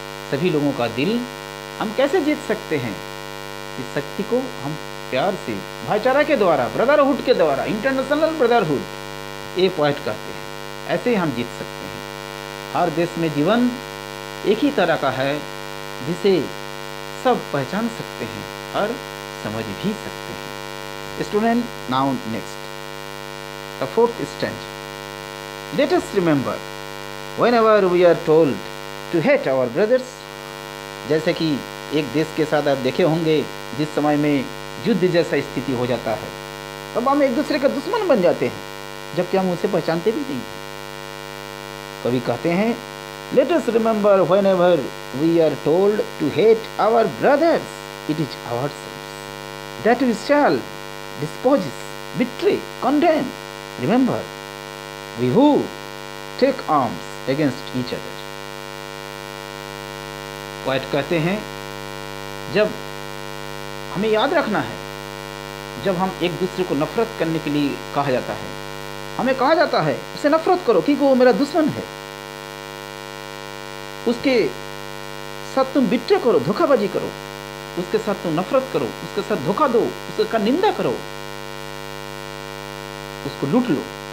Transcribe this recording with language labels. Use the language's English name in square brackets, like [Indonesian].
[Hindi] सभी लोगों का दिल हम कैसे जीत सकते हैं? इस शक्ति को हम प्यार से, भाईचारा के द्वारा, ब्रदरहुड के द्वारा, इंटरनेशनल ब्रदरहुड, ये पॉइंट कहते हैं, ऐसे ही हम जीत सकते हैं। हर देश में जीवन एक ही तरह का है जिसे सब पहचान सकते हैं और समझ भी सकते हैं। [English] Student, now next the fourth stanza. Let us remember whenever we are told to hate our brothers. [Hindi] जैसे कि एक देश के साथ आप देखे होंगे, जिस समय में युद्ध जैसा स्थिति हो जाता है, तब हम एक दूसरे का दुश्मन बन जाते हैं, जबकि हम उसे पहचानते भी नहीं हैं। कभी कहते हैं, [English] Let us remember whenever we are told to hate our brothers, it is ourselves that we shall despise, betray, condemn. Remember, we who take arms against each other. [Hindi] Poet कहते हैं, जब हमें याद रखना है, जब हम एक दूसरे को नफरत करने के लिए कहा जाता है, हमें कहा जाता है उससे नफरत करो क्योंकि वो मेरा दुश्मन है, उसके साथ तुम बिट्रे करो, धोखाबाजी करो, उसके साथ तुम नफरत करो, उसके साथ धोखा दो, उसका निंदा करो, उसको लूट लो।